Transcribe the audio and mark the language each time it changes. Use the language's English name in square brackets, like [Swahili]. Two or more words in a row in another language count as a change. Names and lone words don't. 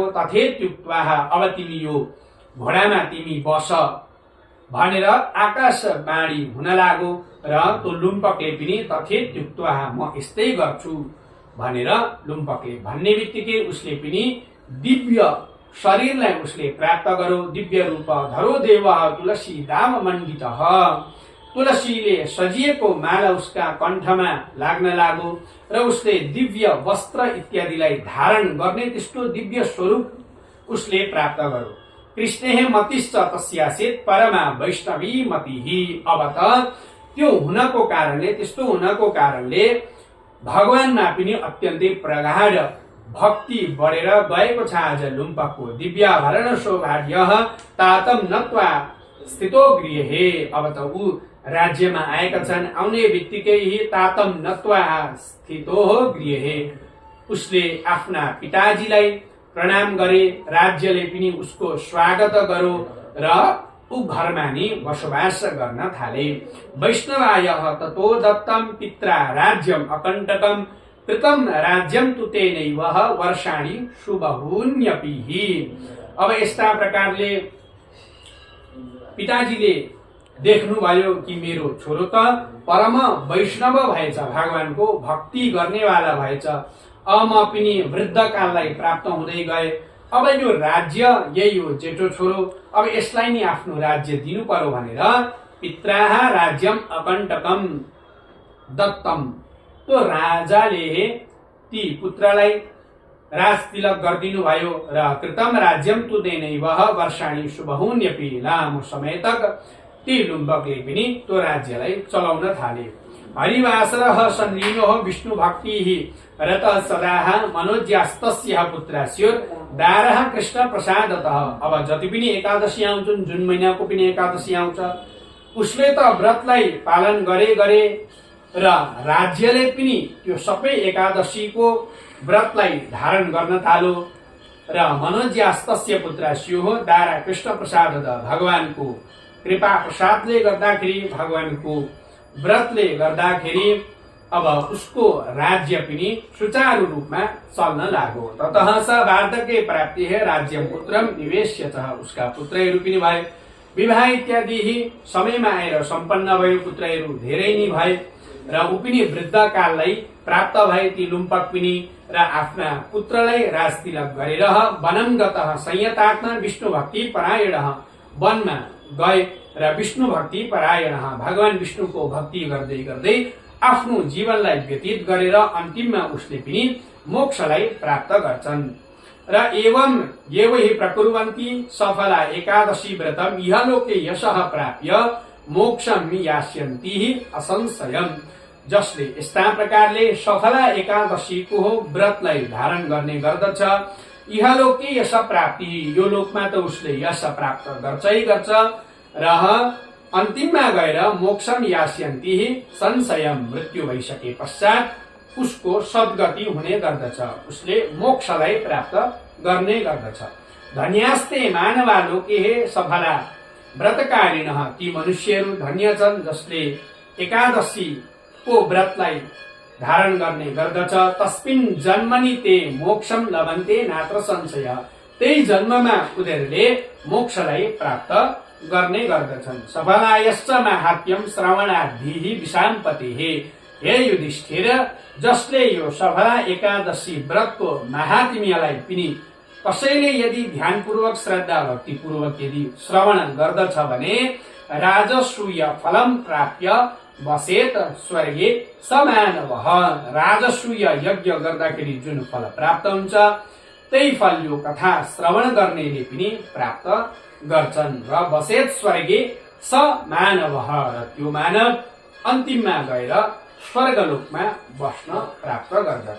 [Nepali] तथेत्युक्त्वा, अब तिमी यो घोडामा तिमी बस भनेर आकाशवाणी हुन लाग्यो र त्यो लुम्पकले पनि तथेत्युक्त्वा, म यस्तै गर्छु भनेर लुम्पकले भन्ने बित्तिकै उसले पनि दिव्य शरीरलाई उसले प्राप्त गर्यो। [Sanskrit] दिव्य रूप धरो देव तुलसी दाम मण्डितः, [Nepali] तुलसीले सजिएको माला उसका कण्ठमा लाग्न लाग्यो र उसले दिव्य वस्त्र इत्यादिलाई धारण गर्ने त्यस्तो दिव्य स्वरूप उसले प्राप्त गर्यो। [Sanskrit] कृष्णे मतिश्च तस्यासित परमा वैष्णवी मतिहि, [Nepali] अब त त्यो हुनको कारणले, त्यस्तो हुनको कारणले भगवानमा पनि अत्यन्तै प्रगाढ भक्ति बढेर गएको छ। आज लुम्पकको दिव्याभरण सौभाग्य [Sanskrit] तातम नत्वा स्थितो गृहे, [Nepali] अब त ऊ राज्यमा आएका छन्। आउने बित्तिकै [Sanskrit] तातम नत्वा स्थितो गृहे, [Nepali] उसले आफ्ना पिताजीलाई प्रणाम गरे, राज्यले पनि उसको स्वागत गर्यो र ऊ घरमा नि बसोबास गर्न थाले। [Sanskrit] वैष्णवाय ततो दत्तम पित्रा राज्यम अकण्टकम कृतम राज्यम तु तेनैव वर्षाणि शुभहुन्यपिहि। [Nepali] अब यस्ता प्रकारले पिताजीले देख्नुभयो कि मेरो छोरो त परम वैष्णव भएछ, भगवानको भक्ति गर्नेवाला भएछ। अब म पनि वृद्धकाललाई प्राप्त हुँदै गए। अब यो राज्य, यही हो जेठो छोरो, अब यसलाई नि आफ्नो राज्य दिनु पर्यो भनेर [Sanskrit] पित्राः राज्यम अकण्टकम दत्तम, [Nepali] त्यो राजाले ती पुत्रलाई राजतिलक गरिदिनु भयो र [Sanskrit] कृतम राज्यम तु तेनैव वर्षाणि शुभहुन्यपि, [Nepali] लामो समय तक ती लुम्पकले पनि त्यो राज्यलाई चलाउन थाले। [Sanskrit] हरिवासरः सन्निनो विष्णु भक्तिः रतः सदाः मनोज्यास्तस्य पुत्रास्योर दारः कृष्ण प्रसादतः। [Nepali] अब जति पनि एकादशी आउँछन्, जुन महिनाको पनि एकादशी आउँछ, उसले त व्रतलाई पालन गरे र राज्यले पनि त्यो सबै एकादशीको व्रतलाई धारण गर्न थालो र [Sanskrit] मनोज्यास्तस्य पुत्रास्योः दारा कृष्ण प्रसादतः, [Nepali] भगवानको कृपा प्रसादले गर्दाखेरि, भगवानको व्रतले गर्दाखेरि अब उसको राज्य पनि सुचारू रूपमा चल्न लाग्यो। [Sanskrit] ततः स वार्धके प्राप्तिः राज्यम पुत्रम निवेश्य, [Nepali] उसका पुत्रहरू पनि भए, विवाह इत्यादि समयमा आएर सम्पन्न भयो, पुत्रहरू धेरै नै भए र ऊ पनि वृद्धकाललाई प्राप्त भए। ती लुम्पक पनि र आफ्ना पुत्रलाई राजतिलक गरेर [Sanskrit] वनं गतः संयतात्मा विष्णु भक्ति परायणः, [Nepali] वनमा गए र विष्णु भक्ति परायण, भगवान विष्णुको भक्ति गर्दै गर्दै आफ्नो जीवनलाई व्यतीत गरेर अन्तिममा उसले पनि मोक्षलाई प्राप्त गर्छन्। [Sanskrit] र एवं एवहि प्रकुर्वन्ति सफला एकादशी व्रतम इहलोके यशः प्राप्य मोक्षम यास्यन्ति असंशयम्, [Nepali] जसले यस्ता प्रकारले सफला एकादशीको व्रतलाई धारण गर्ने गर्दछ, [Sanskrit] इहलोके यश प्राप्ति, [Nepali] यो लोकमा त उसले यश प्राप्त गर्छै गर्छ र अन्तिममा गएर [Sanskrit] मोक्षम यास्यन्ति संशयम, [Nepali] मृत्यु भइसके पश्चात उसको सद्गति हुने गर्दछ, उसले मोक्षलाई प्राप्त गर्ने गर्दछ। [Sanskrit] धन्यास्ते मानवा लोके सफला व्रतकारिणः, [Nepali] ती मनुष्यहरू धन्य छन् जसले एकादशीको व्रतलाई धारण गर्ने गर्दछ। [Sanskrit] तस्मिन् जन्मनि ते मोक्षम लभन्ते नात्र संशय, [Nepali] त्यही जन्ममा उनीहरूले मोक्षलाई प्राप्त गर्ने गर्दछन्। [Sanskrit] सफलायश्च माहात्म्यम श्रवणाद्धिः विशाम्पतिः, [Nepali] हे युधिष्ठिर, जसले यो सफला एकादशी व्रतको महात्म्यलाई पनि कसैले यदि ध्यानपूर्वक श्रद्धा भक्तिपूर्वक यदि श्रवण गर्दछ भने [Sanskrit] राजसूय फलम प्राप्य बसेत स्वर्गे समानवः। [Nepali] राजसूय यज्ञ गर्दाखेरि जुन फल प्राप्त हुन्छ त्यही फल यो कथा श्रवण गर्नेले पनि प्राप्त गर्छन्। र [Sanskrit] बसेत स्वर्गे समानवः, [Nepali] र त्यो मानव अन्तिममा गएर स्वर्गलोकमा बस्न प्राप्त गर्दछ।